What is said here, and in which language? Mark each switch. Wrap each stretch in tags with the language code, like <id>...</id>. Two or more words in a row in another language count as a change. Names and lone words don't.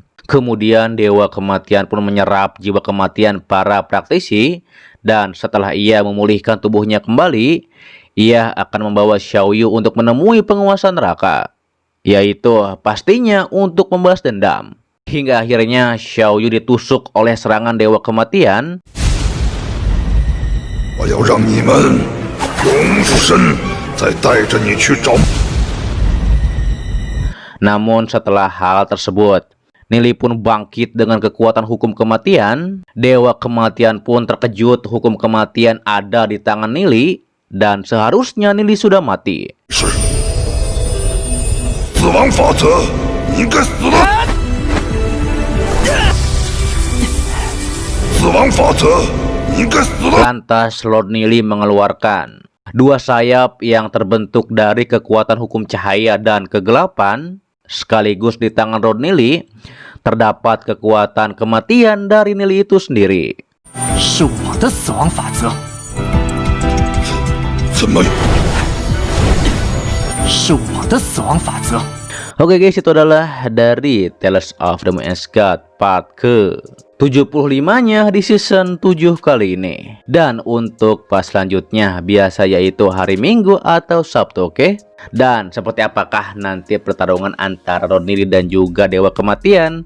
<id>Kemudian Dewa Kematian pun menyerap jiwa kematian para praktisi, dan setelah ia memulihkan tubuhnya kembali, ia akan membawa Xiao Yu untuk menemui penguasa neraka, yaitu pastinya untuk membalas dendam. Hingga akhirnya Xiao Yu ditusuk oleh serangan Dewa Kematian.</id> <zh>我要让你们永生，再带着你去找。</zh> <id>Namun setelah hal tersebut, Nili pun bangkit dengan kekuatan hukum kematian. Dewa Kematian pun terkejut hukum kematian ada di tangan Nili, dan seharusnya Nili sudah mati.</id> <zh>是，死亡法则，你应该死了。死亡法则，你应该死了。</zh> <id>Lantas Lord Nili mengeluarkan dua sayap yang terbentuk dari kekuatan hukum cahaya dan kegelapan. Sekaligus di tangan Lord Nili terdapat kekuatan kematian dari Nili itu sendiri.</id> <zh>是我的死亡法则，怎么？是我的死亡法则。</zh> <id>Oke guys, itu adalah dari Tales of the Moon God part ke 75-nya di season 7 kali ini. Dan untuk pas selanjutnya biasa yaitu hari Minggu atau Sabtu, oke? Dan seperti apakah nanti pertarungan antara Lord Nili dan juga Dewa Kematian?</id>